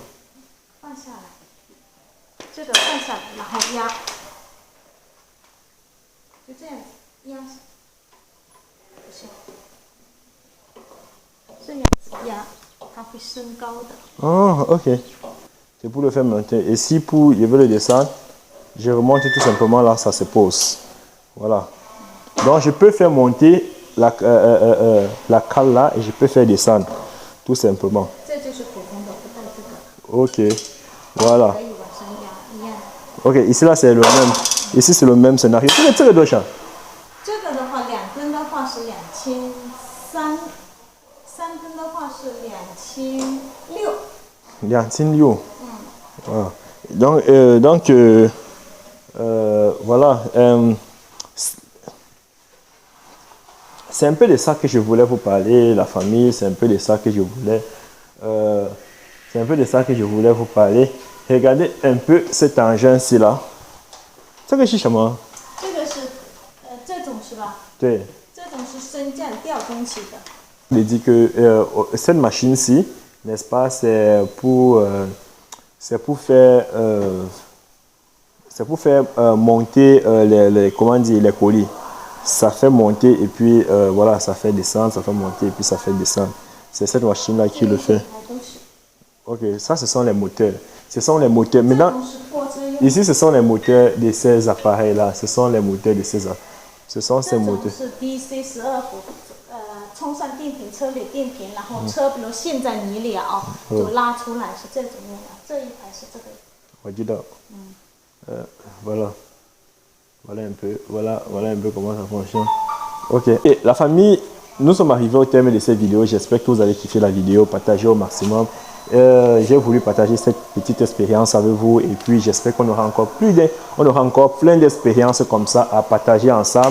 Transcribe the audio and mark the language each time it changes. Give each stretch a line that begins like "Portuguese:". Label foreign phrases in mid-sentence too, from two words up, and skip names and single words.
Chinese: 放下来，这个放下来，然后压，就这样子压，不行，这样子压，它会升高的。
French: Oh, OK. C'est pour le faire monter. Et si je veux le descendre, je remonte tout simplement là, ça se pose. Voilà. Donc je peux faire monter la cale là et je peux faire descendre, tout simplement. OK. Voilà. OK, ici là c'est le même. Ici c'est le même scénario.
Chinese: 这个多少？这个的话，2吨的话是2300，3吨的话是2600。 2600。
French: 啊。Donc voilà. C'est un peu de ça que je voulais vous parler, la famille, c'est un peu de ça que je voulais. C'est un peu de ça que je voulais vous parler. Regardez un peu cet engin-ci là.
Chinese: 这个是什么？这个是这种是吧？对。这种是升降吊东西的。
French: Il dit que cette machine-ci, n'est-ce pas, c'est pour faire monter les colis. Ça fait monter et puis voilà, ça fait descendre, ça fait monter et puis ça fait descendre. C'est cette machine-là qui le fait.
Chinese: 都是。
French: Ok, ça, ce sont les moteurs. Ce sont les moteurs.
Chinese: 这
French: Maintenant,
Chinese: 种是货车用，
French: ici, ce sont les moteurs de ces appareils-là. Ce sont les moteurs de ces appareils. Ce sont
Chinese: 这
French: ces
Chinese: 种
French: moteurs.
Chinese: 是 DC 12伏，充上电瓶，车里电瓶，然后车比如陷在泥里啊，就拉出来是这种用的。这一排是这个。
French: On dit donc. Voilà. Voilà un peu comment ça fonctionne. Ok. Et la famille, nous sommes arrivés au terme de cette vidéo. J'espère que vous avez kiffé la vidéo, partagez au maximum. J'ai voulu partager cette petite expérience avec vous et puis j'espère qu'on aura encore plein d'expériences comme ça à partager ensemble.